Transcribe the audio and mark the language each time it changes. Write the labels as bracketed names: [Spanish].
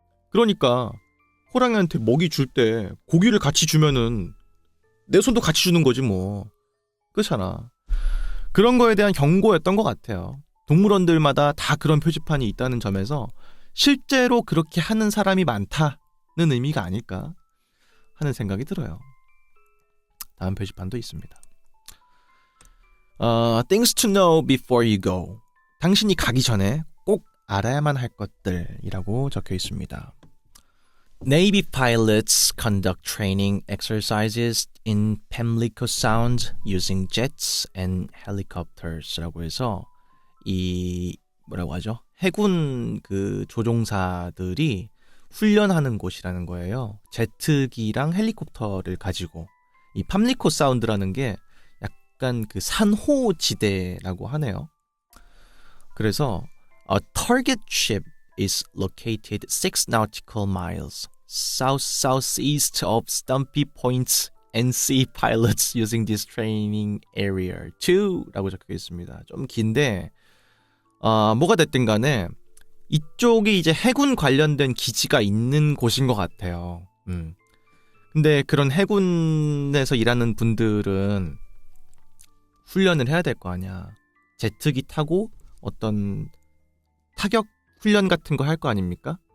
[Korean] 그러니까 호랑이한테 먹이 줄 때 고기를 같이 주면은 내 손도 같이 주는 거지 뭐. 그렇잖아. 그런 거에 대한 경고였던 것 같아요. 동물원들마다 다 그런 표지판이 있다는 점에서 실제로 그렇게 하는 사람이 많다는 의미가 아닐까 하는 생각이 들어요. 다음 표지판도 있습니다. [English] Things to know before you go. [Korean] 당신이 가기 전에 꼭 알아야만 할 것들이라고 적혀 있습니다. [English] Navy pilots conduct training exercises in Pamlico Sound using jets and helicopters [Korean] 라고 해서 이 뭐라고 하죠? 해군 그 조종사들이 훈련하는 곳이라는 거예요. 제트기랑 헬리콥터를 가지고. 이 팜리코 사운드라는 게 약간 그 산호 지대라고 하네요. 그래서 [English] a target ship is located 6 nautical miles south-southeast of Stumpy Point and see pilots using this training area too [Korean] 라고 적혀 있습니다. 좀 긴데 뭐가 됐든 간에 이쪽이 이제 해군 관련된 기지가 있는 곳인 것 같아요. 근데 그런 해군에서 일하는 분들은 훈련을 해야 될 거 아니야. 제트기 타고 어떤 타격 훈련 같은 거 할 거 아닙니까?